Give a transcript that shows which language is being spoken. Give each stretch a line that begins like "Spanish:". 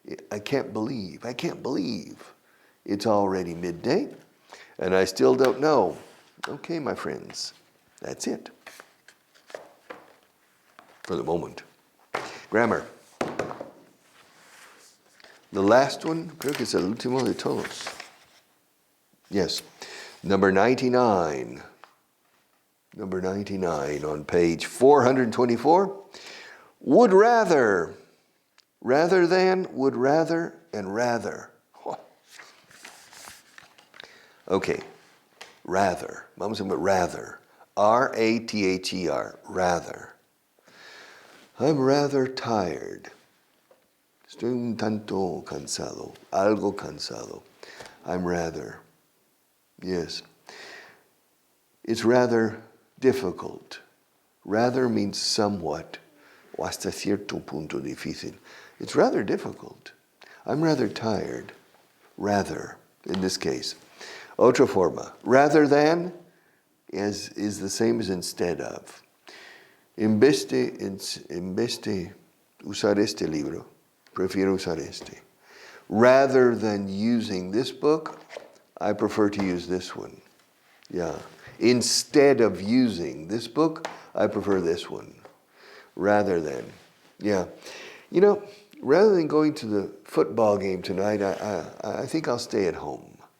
English: I can't believe it's already midday. And I still don't know. Okay, my friends, that's it for the moment. Grammar. The last one,
Spanish: creo que es el último de todos.
English: Yes, number 99. Number 99 on page 424. Would rather. Rather than, would rather, and rather. Okay, rather.
Spanish: Vamos a ver
English: rather. R-A-T-H-E-R, rather. I'm rather tired.
Spanish: Estoy un tanto cansado, algo cansado.
English: I'm rather. Yes. It's rather difficult. Rather means somewhat,
Spanish: o hasta cierto punto difícil.
English: It's rather difficult. I'm rather tired. Rather, in this case.
Spanish: Otra forma.
English: Rather than is the same as instead of.
Spanish: En vez de usar este libro, prefiero usar este.
English: Rather than using this book, I prefer to use this one. Yeah. Instead of using this book, I prefer this one. Rather than. Yeah. You know, rather than going to the football game tonight, I think I'll stay at home.